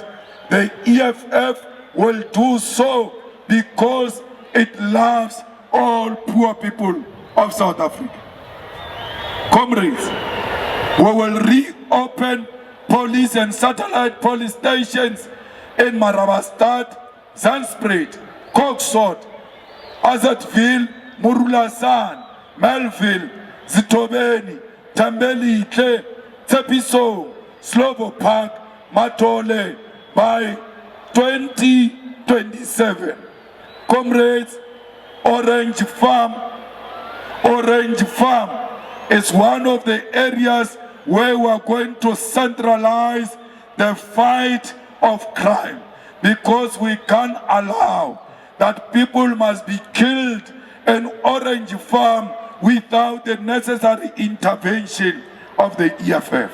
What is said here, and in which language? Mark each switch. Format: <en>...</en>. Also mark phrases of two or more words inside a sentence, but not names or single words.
<en>The EFF will do so because it loves all poor people of South Africa. Comrades, we will reopen police and satellite police stations in Marabastad, Zandspruit, Koksod, Azadville, Murulasan, Melville, Zitobeni, Tambelihle, Tepiso, Slovo Park, Matole by 2027. Comrades, Orange Farm is one of the areas where we are going to centralize the fight of crime, because we can't allow that people must be killed in Orange Farm without the necessary intervention of the EFF.</en>